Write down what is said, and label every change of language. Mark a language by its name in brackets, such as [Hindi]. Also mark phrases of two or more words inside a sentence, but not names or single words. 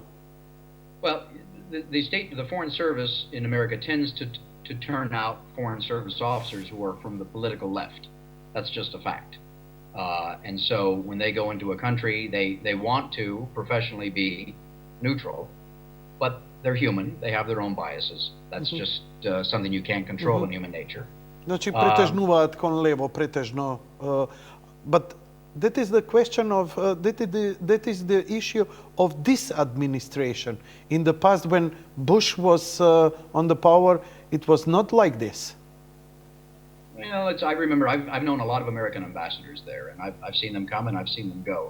[English] Well, the Foreign Service in America tends to turn out Foreign Service officers who are from the political left. That's just a fact. And so when they go into a country, they want to professionally be neutral, but they're human. They have their own biases. That's just something you can't control in human nature. [Macedonian] Значи претежнуваат кон лево, претежно. [English] But that is the question of that is the issue of this administration. In the past, when Bush was on the power, it was not like this. Well, I remember I've known a lot of American ambassadors there, and I've seen them come and I've seen them go.